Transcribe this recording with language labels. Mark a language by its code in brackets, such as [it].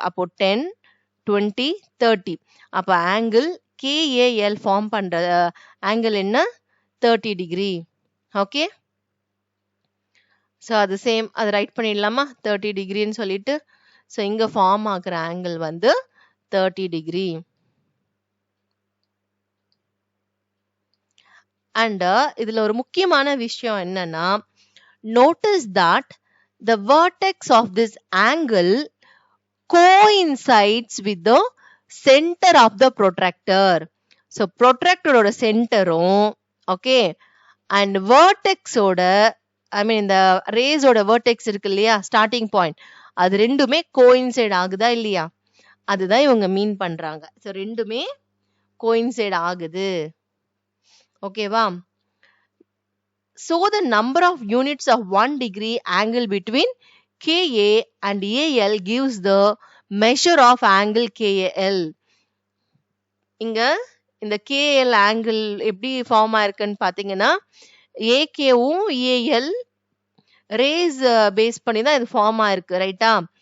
[ta] அப்போ 10, 20, 30. அப்ப angle KAL form பண்ற ஆங்கிள் என்ன? 30 டிகிரி. ஓகே, ஸோ அது சேம், அது ரைட் பண்ணிடலாமா 30 டிகிரின்னு சொல்லிட்டு. ஸோ இங்க ஃபார்ம் ஆகுற ஆங்கிள் வந்து 30 டிகிரி. அண்ட் இதுல ஒரு முக்கியமான விஷயம் என்னன்னா, [en] notice that the vertex of this angle coincides with the center of the protractor. [ta] So protractor ஓட சென்டரும் ஓகே அண்ட் vertex ஓட இந்த ரேஸ் ஓட vertex இருக்கு இல்லையா, ஸ்டார்டிங் பாயிண்ட், அது ரெண்டுமே கோயின்சைட் ஆகுதா இல்லையா, அதுதான் இவங்க மீன் பண்றாங்க. ஸோ ரெண்டுமே கோயின்சைட் ஆகுது. ஓகேவா? [en] So the number of units of 1 degree angle between KA and AL gives the measure of angle KAL. [ta] இங்க இந்த KL angle எப்படி ஃபார்ம் ஆயிருக்குன்னு பாத்தீங்கன்னா, AKவும் AL ரேஸ் பேஸ் பண்ணி தான் இது ஃபார்ம் ஆயிருக்கு, ரைட்டா?